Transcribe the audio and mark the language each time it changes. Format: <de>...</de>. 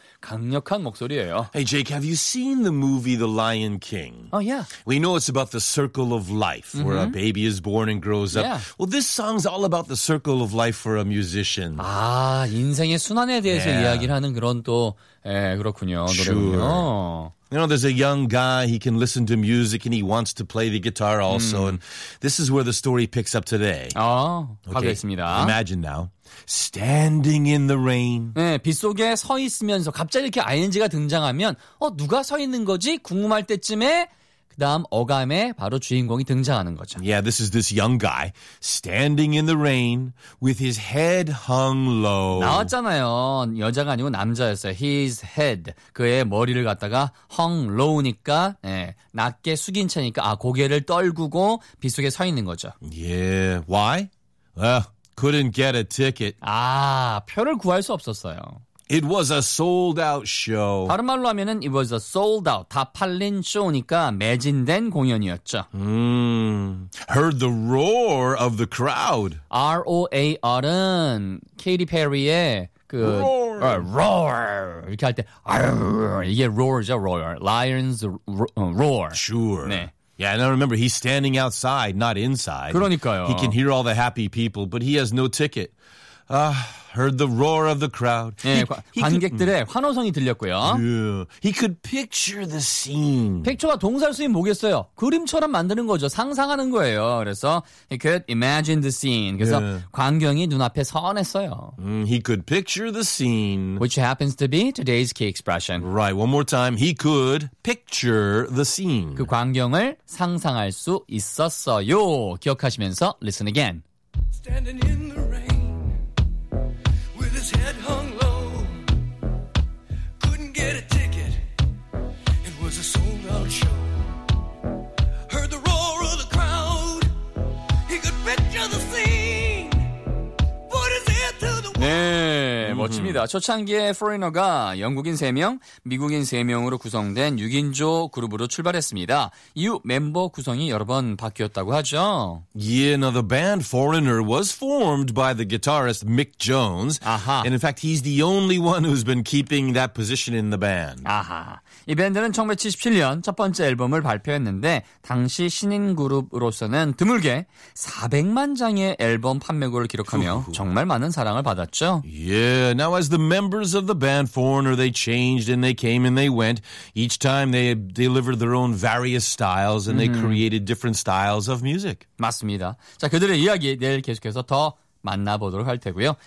<en>Hey, Jake, have you seen the movie The Lion King? Oh, yeah. We know it's about the circle of life, mm-hmm. where a baby is born and grows up. Yeah. Well, this song's all about the circle of life for a musician.</en> <ko>아, 인생의 순환에 대해서 yeah. 이야기를 하는 그런 또, 예, 그렇군요. 노래군요.</ko> <en>Sure. You know, there's a young guy, he can listen to music and he wants to play the guitar also. Mm. And this is where the story picks up today.</en> <ko>아, 가겠습니다.</ko> <en>Okay. Imagine now, standing in the rain.</en> <ko>네, 빗속에 서 있으면서 갑자기 이렇게 ING가 등장하면 누가 서 있는 거지? 궁금할 때쯤에 그 다음 어감에 바로 주인공이 등장하는 거죠.</ko> <en>Yeah, this is this young guy standing in the rain with his head hung low.</en> <ko>나왔잖아요. 여자가 아니고 남자였어요.</ko> <en>His head.</en> <ko>그의 머리를 갖다가</ko> <en>hung low</en> <ko>니까 예, 낮게 숙인 채니까 아 고개를 떨구고 빗속에 서 있는 거죠.</ko> <en>Yeah, why? Well, couldn't get a ticket.</en> <ko>아, 표를 구할 수 없었어요.</ko> <en>It was a sold out show.</en> <ko>다른 말로 하면은</ko> <en>it was a sold out.</en> <ko>다 팔린 쇼니까 매진된 공연이었죠.</ko> <en>Heard the roar of the crowd.</en> <ko>R-O-A-R은 Katy Perry의 그</ko> <en>roar</en> <ko>이렇게 할 때 이게 roar죠, roar.</ko> <en>Lion's roar. Sure.</en> <ko>네.</ko> <en>Yeah, and I remember he's standing outside, not inside.</en> <ko>그러니까요.</ko> <en>He can hear all the happy people, but he has no ticket. Heard the roar of the crowd.</en> <ko>네, 관객들의 환호성이 들렸고요.</ko> <en>Yeah, he could picture the scene.</en> <ko>픽처가 동사일 수 뭐겠어요? 그림처럼 만드는 거죠. 상상하는 거예요. 그래서</ko> <en>he could imagine the scene.</en> <ko>그래서 yeah. 광경이 눈앞에 선했어요.</ko> <en>He could picture the scene. Which happens to be today's key expression. Right, one more time. He could picture the scene.</en> <ko>그 광경을 상상할 수 있었어요.</ko> <en>기억하시면서 listen again. Standing in the rain. His head hung low, couldn't get a ticket, it was a sold out show. Heard the roar of the crowd, he could picture the scene, put his head to the wall.</en> <ko>네, 멋집니다. 초창기에 Foreigner가 영국인 3명, 미국인 3명으로 구성된 6인조 그룹으로 출발했습니다. 이후 멤버 구성이 여러 번 바뀌었다고 하죠.</ko> <en>Yeah, now the band Foreigner was formed by the guitarist Mick Jones. Aha. And in fact, he's the only one who's been keeping that position in the band. Aha.</en> <ko>이 밴드는 1977년 첫 번째 앨범을 발표했는데 당시 신인 그룹으로서는 드물게 400만 장의 앨범 판매고를 기록하며 정말 많은 사랑을 받았죠.</ko> <en>Yeah, now as the members of the band Foreigner, they changed and they came and they went. Each time they delivered their own various styles and they created different styles of music.</en> <ko>맞습니다. 자, 그들의 이야기 내일 계속해서 더 만나보도록 할 테고요.</ko>